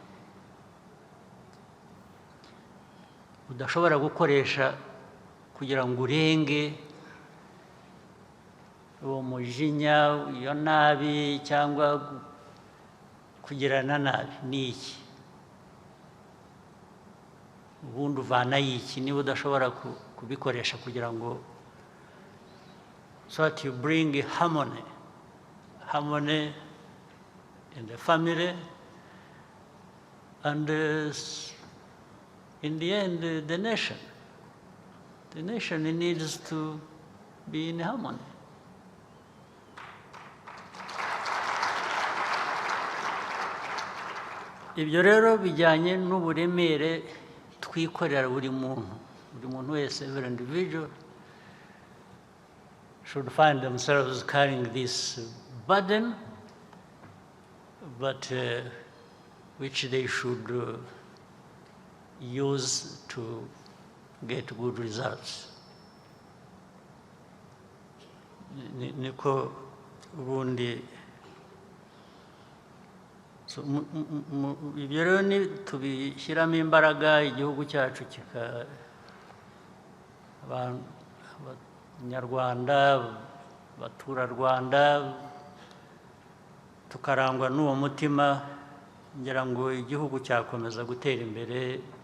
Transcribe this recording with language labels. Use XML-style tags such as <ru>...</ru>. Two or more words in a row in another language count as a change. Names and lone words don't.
<rw>udashobora gukoresha kugira ngo urenge uwo mujinya, iyo nabi, cyangwa kugirana nabi? Ni iki? Ubundi uvana iki niba udashobora kubikoresha kugira ngo</rw> <en>so that you bring harmony in the family, and in the end the nation needs to be in harmony.</en> <rw>Ibyo rero bijyanye n'uburemere twikorera buri muntu wese,</rw> <en>every individual should find themselves carrying this burden, but which they should use to get good results.</en> <rw>Niko ubundi ibyo rero tubishyiramo imbaraga, igihugu cyacu abanyarwanda, abaturarwanda, tukarangwa n'uwo mutima, ngira ngo igihugu cyakomeza gutera imbere</rw>